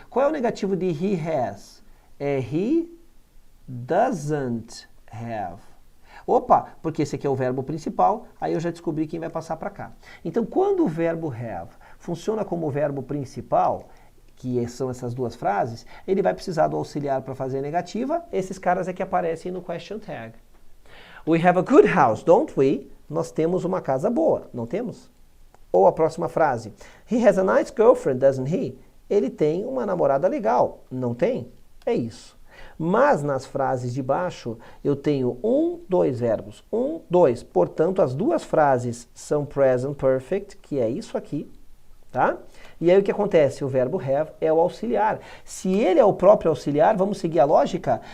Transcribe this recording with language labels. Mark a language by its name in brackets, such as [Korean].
[Portuguese] Qual é o negativo de he has? É he doesn't have. Opa, porque esse aqui é o verbo principal, aí eu já descobri quem vai passar para cá. Então, quando o verbo have funciona como verbo principal, que são essas duas frases, ele vai precisar do auxiliar para fazer a negativa. Esses caras é que aparecem no question tag. [English] We have a good house, don't we? [Portuguese] Nós temos uma casa boa, não temos? Ou a próxima frase. [English] He has a nice girlfriend, doesn't he? [Portuguese] Ele tem uma namorada legal, não tem? É isso. Mas nas frases de baixo, eu tenho dois verbos. Dois. Portanto, as duas frases são present perfect, que é isso aqui. Tá? E aí o que acontece? O verbo have é o auxiliar. Se ele é o próprio auxiliar, vamos seguir a lógica?